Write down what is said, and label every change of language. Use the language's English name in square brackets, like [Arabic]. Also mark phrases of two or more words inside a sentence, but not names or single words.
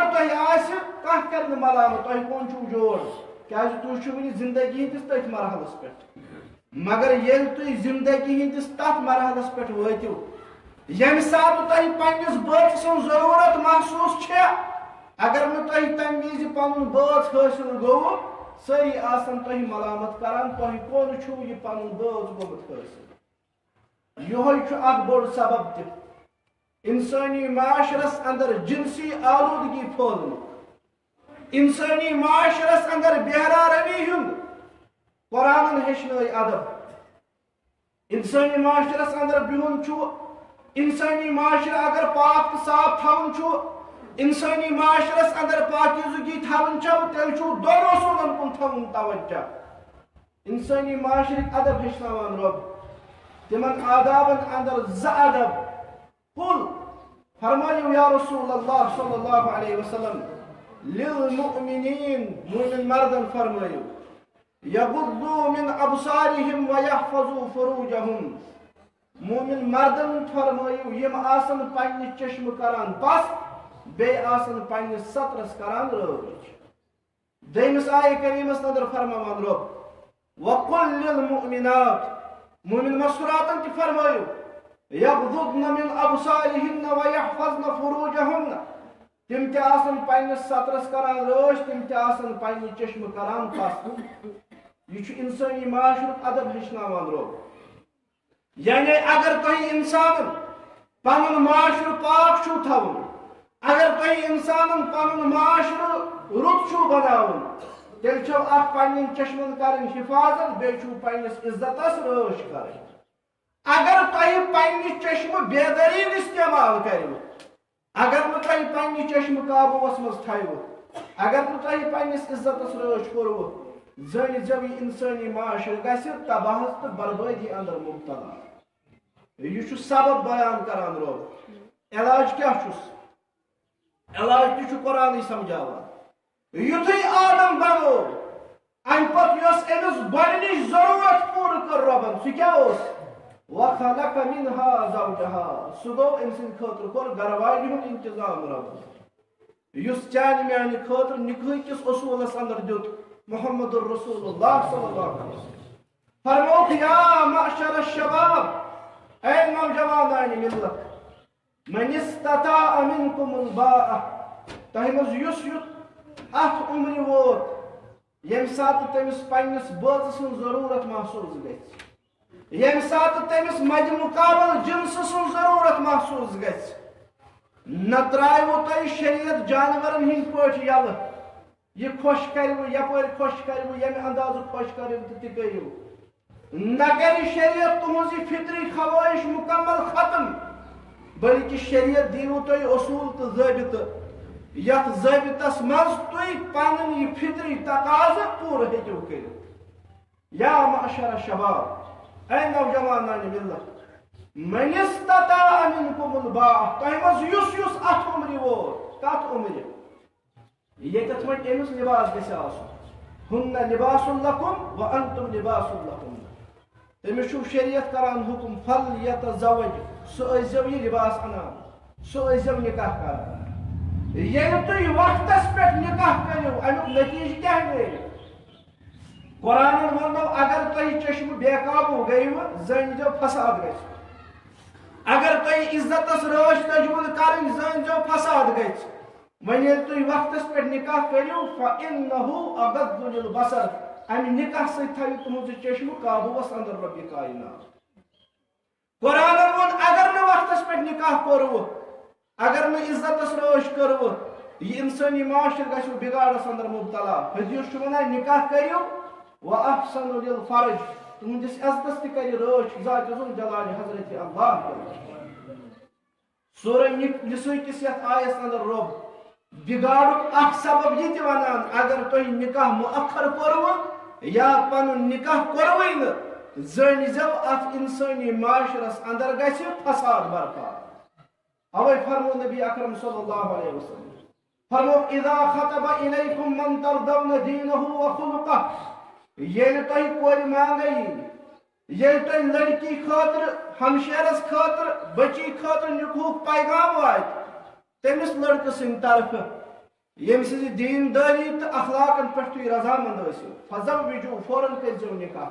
[Kashmiri] تہ کر ملامت تہ کون چھو جوڑ کیاز تھی چھو ون زندگی ہندس تھی مرحلس پہ مگر یل تھی زندگی ہندس تھ مرحلس پہ واتو یم سات تہ پنس بچ سن ضرورت محسوس اگر نہ تہ تمہ وز پن بچ حاصل گو ساری آسن تہ ملامت کران تہ کون چھو یہ پن بچ گومت حاصل یہ اخ بوڑ سبب تہ انسانی معاشرس اندر جنسی آلودگی پھولن انسانی معاشرس اندر بہرا روی ہند قرآن ہچن ادب انسانی معاشرس اندر بہن چھو انسانی معاشرہ اگر پاک صاف تھون چھو انسانی معاشرس اندر پاکیزگی تھون چھو تیل چھو دون اصولن کن تھون توجہ انسانی معاشرک ادب ہچنوان رب تمن آدابن اندر ز ادب قل فرمائیو [Arabic] یا رسول اللہ صلی اللہ علیہ وسلم [Kashmiri] للمؤمنین مومن مردن فرمائیو [Arabic] یغضوا من ابصارهم ويحفظوا فروجهم [Kashmiri] مومن مردن فرمائیو یم آسن پنہ چشم کران بس بے آسن پنہ سطرس کران رٲچھ دیمس آیہ کریمس اندر فرمان رب [Arabic] وقل للمؤمنات [Kashmiri] مومن مسراتن تہ فرمائیو [Arabic] یغضضن من ابصارهن ويحفظن فروجهن [Kashmiri] تم تہ آسن پنس سطرس کران رٲچھ تم تہ آسن پنہ چشم کران پس یہ انسانی معاشرک ادب ہچناوان رب یعنی اگر تہ انسان پن معاشر پاک چھو تھون اگر تہ انسان پن معاشر رت چھو بناون تیل چھو اخ پنن چشمن کرن حفاظت بے چھو پنس عزتس رٲچھ کرن اگر تہ پنہ چشم بے دریل استعمال کرو اگر نہ تہ پنہ چشم قابوس مز تھو اگر نہ تہ پنس عزتس رٲچھ کرو زن جو انسانی معاشر گھس تباہس تو بربادی اندر مبتلا یہ سبب بیان کران رب علاج کیا علاج تہ قرآن سمجھاوان یتھے آدم بنو ام پتہ یس امس گۄڈنِچ ضرورت پوٗرٕ کٔر رۄبن سُہ کیاہ اوس [Arabic] وخلق منها زوجها [Kashmiri] سُہ گوٚو أمۍ سٕنٛدِ خٲطرٕ کوٚر گرواجہِ ہُنٛد انتظام رۄبن یُس چانہِ میانہِ خٲطرٕ نِکاح کِس اصوٗلس اندر دیُت [Arabic] محمد الرسول اللہ صلی اللہ علیہ وسلم [Kashmiri] فرموک [Arabic] یا معشر الشباب [Urdu] اے نوجوانان ملت [Kashmiri] من [Arabic] استطاع منکم الباء [Kashmiri] تۄہہِ منٛز یُس یُتھ اتھ عمرِ ووت ییٚمہِ ساتہٕ تٔمِس پننِس بٲژٕ سٕنٛز ضروٗرت محسوٗس گژھِ ییٚمہِ ساتہٕ تٔمِس مدِ مُقابل جنسہٕ سٕنٛز ضروٗرت محسوٗس گژھِ نہ ترٛایوٕ تۄہہِ شریعت جانورن ہٕنٛدۍ پٲٹھۍ یلہٕ یہ خوش کرو یپر خوش کرو یم انداز خوش کرو تہ کرو نہ کر شریعت تہذی فطری خواہش مکمل ختم بلکہ شریعت دیو تہ اصول تو ضابطہ یتھ ضابطس مز تُہۍ پنُن یہِ فطری تقاضہٕ پوٗرٕ ہیٚکِو کٔرِتھ. [Arabic] یا معشر الشباب، [Urdu] اے نوجوانان ملت، [Arabic] من استطاع منکم الباء، [Kashmiri] تۄہہِ منٛز یُس یُس اتھ عمرِ ووت، کتھ عمرِ ییٚتٮ۪تھ وۄنۍ أمِس لباس گژھِ آسُن. [Arabic] ہُنَّ لِباسٌ لَكُمْ وَأَنْتُمْ لِباسٌ لَهُنَّ. [Kashmiri] تٔمِس چھُو شریعت کران حُکم فَلْيَتَزَوَّج، سُہ ٲسۍزیو یہِ لباس اَنان، سُہ ٲسۍزیو نکاح کران. ییٚلہِ تُہۍ وقتس پٮ۪ٹھ نکاح کٔرِو امیُک نتیجہٕ کیٛاہ نیرِ؟ قرآنن ووٚنو اگر تۄہہِ چشمہٕ بے قابوٗ گٔیوٕ زٲنۍزیو فساد گژھِ. اگر تۄہہِ عزتس رٲچھ تجوُل کرٕنۍ زٲنۍزیو فساد گژھِ. وۄنۍ ییٚلہِ تُہۍ وقتس پٮ۪ٹھ نکاح کٔرِو [Arabic] فَإِنَّهُ أَغَضُّ لِلْبَصَرِ، [Kashmiri] امہِ نکاح سۭتۍ تھٲیِو تُہنٛزٕ چشمہٕ قابوٗوس اندر رۄبہِ کاینات. قرآنن ووٚن اگر نہٕ وقتس پٮ۪ٹھ نکاح کوٚروٕ، اگر نہٕ عزتس رٲچھ کٔروٕ، یہِ انسٲنی معاشرٕ گژھِوٕ بِگاڑس اندر مبتلا. حدیث چھُ ونان نکاح کٔرِو [Arabic] وَأَحْسَنُوا لِلْفَرْجِ، [Kashmiri] تُہنٛدِس عزتس تہِ کرِ رٲچھ ذاتِ ذُل جلالہِ حضرت اللہ. سورہ نساء کِس یتھ آیس اندر رۄب بِگاڑُک اکھ سبب یہِ تہِ ونان اگر تۄہہِ نکاح مؤخر کوٚروٕ یا پنُن نکاح کوٚروٕے نہٕ زٲنۍزیو اتھ انسٲنی معاشرس اندر گژھِ فساد برپا. اوے فرمو نبی اکرم [Arabic] صلی اللہ علیہ وسلم، [Kashmiri] فرمو [Arabic] اذا خطب الیکم من ترضون دینہ وخلقہ، [Kashmiri] ییٚلہِ تۄہہِ کورِ مانگے یی، ییٚلہِ تۄہہِ لڑکی خٲطرٕ، ہمشیرس خٲطرٕ، بچی خٲطرٕ نکوہُک پیغام واتہِ تٔمِس لڑکہٕ سٕنٛدِ طرفہٕ ییٚمہِ سٕنٛزِ دیندٲری تہٕ اخلاقن پٮ۪ٹھ تُہۍ رضامند ٲسِو، فزوجوٗ، فوراً کٔرۍزیو نکاح.